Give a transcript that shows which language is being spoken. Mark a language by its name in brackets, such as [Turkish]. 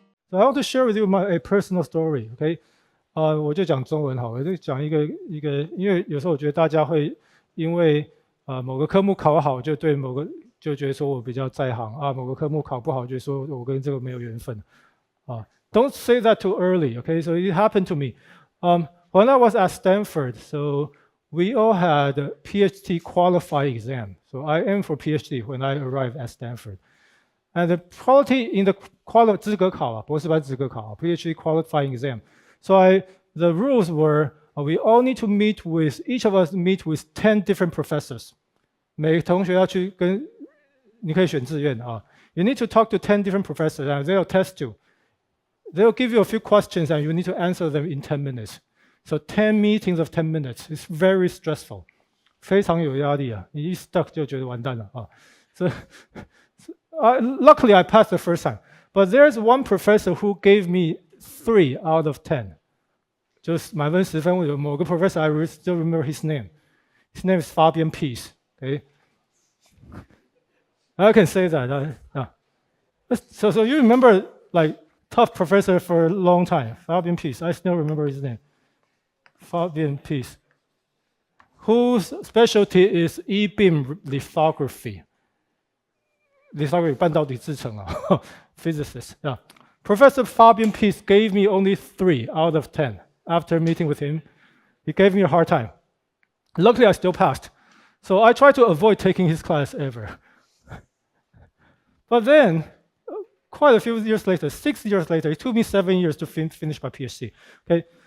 [English] So I want to share with you a personal story. OK， [Chinese] 我就讲中文好，我就讲一个，因为有时候我觉得大家会因为某个科目考好，就对某个就觉得说我比较在行啊，某个科目考不好，就说我跟这个没有缘分啊。 [English] Don't say that too early. OK, so it happened to me. When I was at Stanford, so we all had a PhD qualifying exam. So I aimed for PhD when I arrived at Stanford. And the quality in the [Chinese] 资格考啊，博士班资格考 [English] PhD qualifying exam. So the rules were we all need to meet with, each of us meet with 10 different professors. [Chinese] 每个同学要去跟，你可以选志愿啊。 [English] You need to talk to 10 different professors and they'll test you. They'll give you a few questions and you need to answer them in 10 minutes. So 10 meetings of 10 minutes. It's very stressful. [Chinese] 非常有压力啊，你一 [English] stuck [Chinese] 就觉得完蛋了啊。 [English] So luckily I passed the first time. But there's one professor who gave me 3 out of 10. [Chinese] 就是满分10分，有某个 [English] professor, I still remember his name. His name is Fabian Peace. Okay? I can say that. So you remember like tough professor for a long time, Fabian Peace. I still remember his name. Fabian Peace, whose specialty is E-beam lithography. Lithography [Chinese] 半导体制程啊 [English] physicist. Yeah. Professor Fabian Peace gave me only 3 out of 10 after meeting with him. He gave me a hard time. Luckily, I still passed. So I tried to avoid taking his class ever. But then, quite a few years later, 6 years later, it took me 7 years to finish my PhD. Okay.